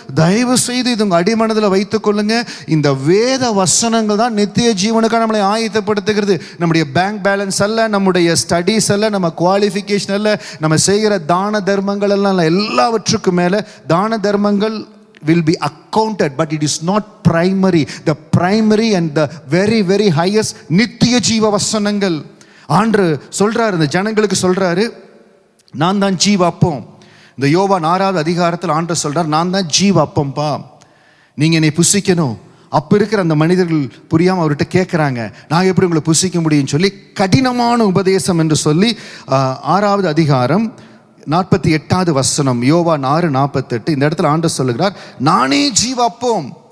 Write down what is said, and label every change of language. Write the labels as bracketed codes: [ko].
[ta] தயவு செய்து இது உங்கள் அடிமனதில் வைத்துக் கொள்ளுங்க. இந்த வேத வசனங்கள் தான் நித்திய ஜீவனுக்காக நம்மளை ஆயத்தப்படுத்துகிறது. நம்முடைய பேங்க் பேலன்ஸ் அல்ல, நம்முடைய ஸ்டடீஸ் அல்ல, நம்ம குவாலிஃபிகேஷன் அல்ல, நம்ம செய்கிற தான தர்மங்கள் எல்லாம் எல்லாவற்றுக்கும் மேலே தான தர்மங்கள் [en] will be accounted, but it is not primary. The primary and the very very highest [ta] நித்திய ஜீவ வசனங்கள். ஆண்டு சொல்றாரு, இந்த ஜனங்களுக்கு சொல்றாரு, நான் தான் ஜீவ அப்பம். இந்த யோவான் 6வது அதிகாரத்தில் ஆண்டவர் சொல்றார், நான் தான் ஜீவ அப்பம்பா, நீங்க என்னை புசிக்கணும். அப்போ இருக்கிற அந்த மனிதர்கள் புரியாமல் அவர்கிட்ட கேட்குறாங்க, நான் எப்படி உங்களை புசிக்க முடியும்னு சொல்லி கடினமான உபதேசம் என்று சொல்லி 6வது அதிகாரம் 48வது வசனம், யோவான் 6:48, இந்த இடத்துல ஆண்டவர் சொல்லுகிறார், நானே ஜீவ அப்பம்.